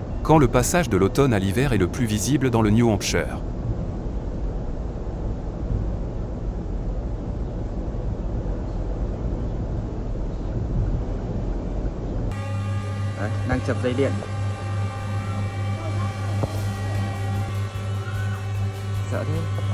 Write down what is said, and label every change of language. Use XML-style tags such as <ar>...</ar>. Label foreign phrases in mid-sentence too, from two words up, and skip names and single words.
<fr>quand le passage de l'automne à l'hiver est le plus visible dans le New Hampshire.</fr> <vi>Đấy, đang chập dây điện. Sợ thế.</vi>